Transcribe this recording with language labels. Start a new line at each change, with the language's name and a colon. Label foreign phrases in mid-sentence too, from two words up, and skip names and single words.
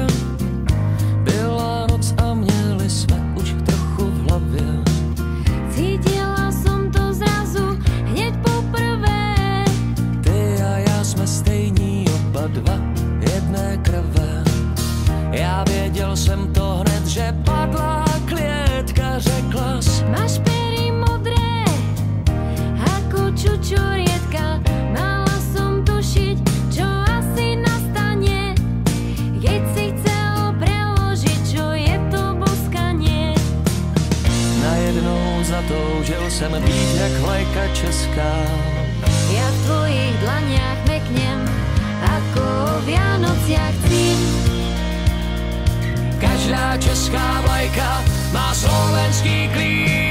Czech: Byla noc a měli jsme už trochu v hlavě.
Slovak: Cítila som to zrazu hneď poprvé.
Czech: Ty a já jsme stejní, oba dva jedné krve. Já věděl jsem to hned, že padla klietka, řeklas.
Slovak: Máš pery modré, ako čučorietka. Mala som tušiť, čo asi nastane, keď si chcel preložiť, čo je to boskanie.
Czech: Najednou zatoužil jsem být jak vlajka česká.
Slovak: Ja v tvojich dlaniach meknem, ako o Vianociach cím.
Czech: Každá česká vlajka má slovenský klíč.